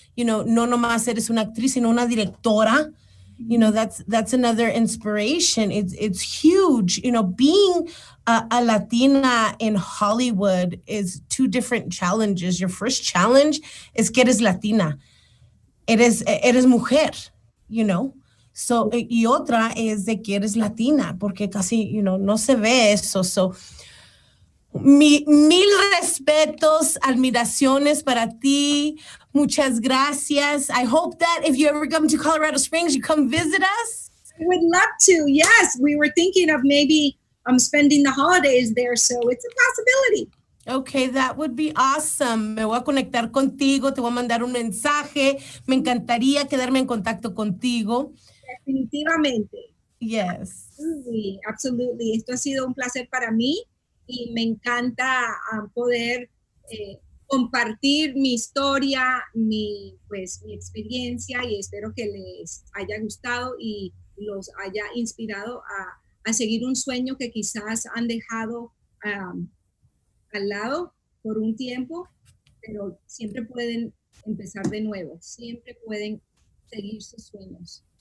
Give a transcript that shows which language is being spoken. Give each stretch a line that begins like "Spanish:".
Spanish: no nomás eres una actriz, sino una directora.
English: That's another inspiration. It's huge. Being a Latina in Hollywood is two different challenges. Your first challenge is
Spanish: que eres Latina. Eres mujer, So, y otra es de que eres Latina, porque casi, no se ve eso. So, mil respetos, admiraciones para ti. Muchas gracias.
English: I hope that if you ever come to Colorado Springs, you come visit us. I would love to. Yes, we were thinking of maybe spending the holidays there, so it's a possibility. Okay, that would be awesome.
Spanish: Me voy a conectar contigo, te voy a mandar un mensaje. Me encantaría quedarme en contacto contigo. Definitivamente.
English: Yes. Sí, absolutely.
Spanish: Esto ha sido un placer para mí y me encanta poder compartir mi historia, mi experiencia, y espero que les haya gustado y los haya inspirado a seguir un sueño que quizás han dejado al lado por un tiempo, pero siempre pueden empezar de nuevo, siempre pueden seguir sus sueños.